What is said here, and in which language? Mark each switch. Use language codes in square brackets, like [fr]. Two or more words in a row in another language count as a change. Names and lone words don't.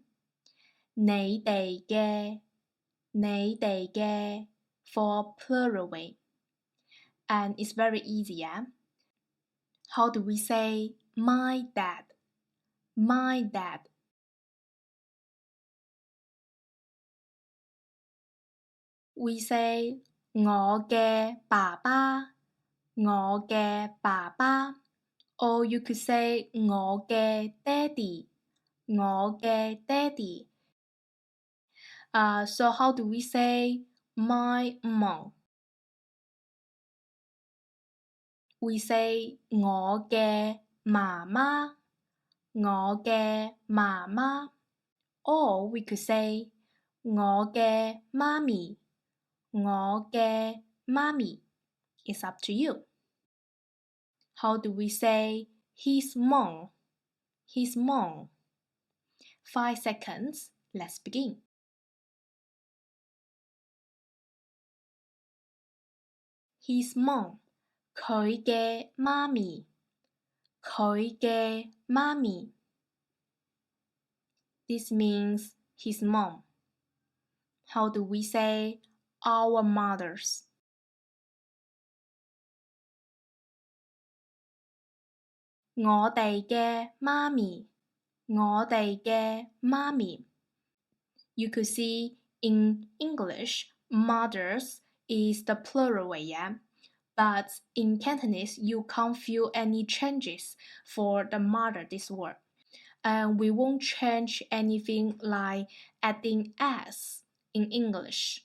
[yue] 你哋嘅 [en] for plural way. And it's very easy, yeah? How do we say my dad? We say [yue] 我嘅爸爸 [en] or you could say [yue] 我嘅爹哋 [en] So how do we say my mom? We say [yue] 我嘅媽媽 [en] or we could say [yue] 我嘅媽咪 [en] It's up to you. How do we say his mom? His mom. 5 seconds. Let's begin. His mom. [yue] 佢嘅媽咪。佢嘅媽咪。 [en] This means his mom. How do we say our mothers? [yue] 我哋嘅媽咪。我哋嘅媽咪。 [en] You could see in English, mothers is the plural way, yeah? But in Cantonese, you can't feel any changes for the mother this word. And we won't change anything like adding s in English.